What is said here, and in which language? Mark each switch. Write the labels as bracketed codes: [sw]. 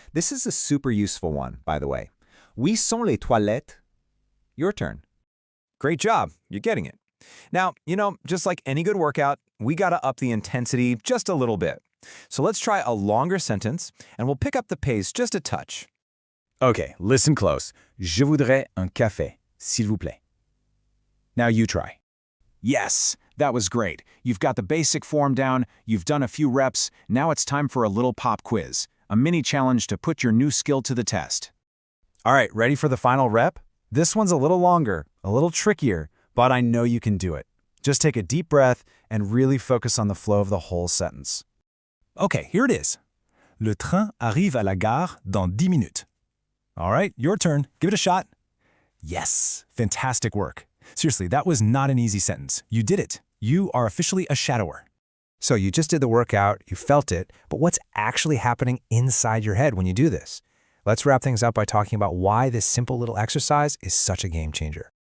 [en] This is a super useful one, by the way. [fr] Où sont les toilettes? [en] Your turn. Great job. You're getting it. Now, just like any good workout, we got to up the intensity just a little bit. So let's try a longer sentence, and we'll pick up the pace just a touch. Okay, listen close. [fr] Je voudrais un café, s'il vous plaît. [en] Now you try. Yes, that was great. You've got the basic form down, you've done a few reps, now it's time for a little pop quiz, a mini challenge to put your new skill to the test. All right, ready for the final rep? This one's a little longer, a little trickier, but I know you can do it. Just take a deep breath and really focus on the flow of the whole sentence. Okay, here it is. [fr] Le train arrive à la gare dans 10 minutes. [en] All right, your turn. Give it a shot. Yes, fantastic work. Seriously, that was not an easy sentence. You did it. You are officially a shadower. So you just did the workout, you felt it, but what's actually happening inside your head when you do this? Let's wrap things up by talking about why this simple little exercise is such a game changer.